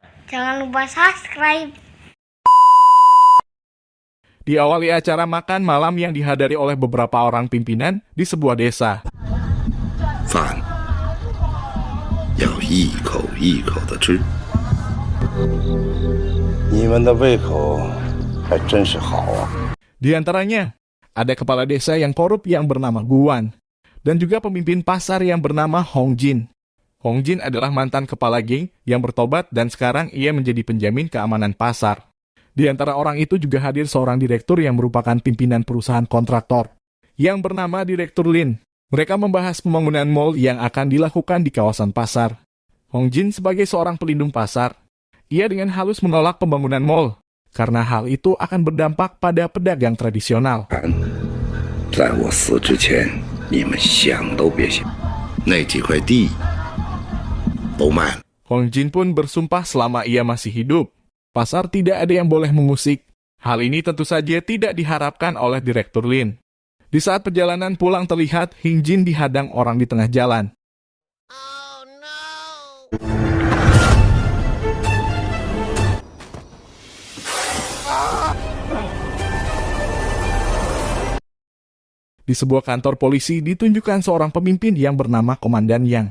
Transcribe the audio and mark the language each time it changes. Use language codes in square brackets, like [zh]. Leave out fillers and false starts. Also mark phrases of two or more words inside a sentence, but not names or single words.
[id] Jangan lupa subscribe. Diawali acara makan malam yang dihadiri oleh beberapa orang pimpinan di sebuah desa. [zh] 饭要一口一口的吃。你们的胃口还真是好啊！ [id] Di antaranya, ada kepala desa yang korup yang bernama Guan, dan juga pemimpin pasar yang bernama Hong Jin. Hong Jin adalah mantan kepala geng yang bertobat dan sekarang ia menjadi penjamin keamanan pasar. Di antara orang itu juga hadir seorang direktur yang merupakan pimpinan perusahaan kontraktor, yang bernama Direktur Lin. Mereka membahas pembangunan mal yang akan dilakukan di kawasan pasar. Hong Jin sebagai seorang pelindung pasar, ia dengan halus menolak pembangunan mal, karena hal itu akan berdampak pada pedagang tradisional. [zh] 在我死之前，你们想都别想，那几块地都卖了。 [id] Hong Jin pun bersumpah selama ia masih hidup, pasar tidak ada yang boleh mengusik. Hal ini tentu saja tidak diharapkan oleh Direktur Lin. Di saat perjalanan pulang terlihat Hong Jin dihadang orang di tengah jalan. Di sebuah kantor polisi ditunjukkan seorang pemimpin yang bernama Komandan Yang.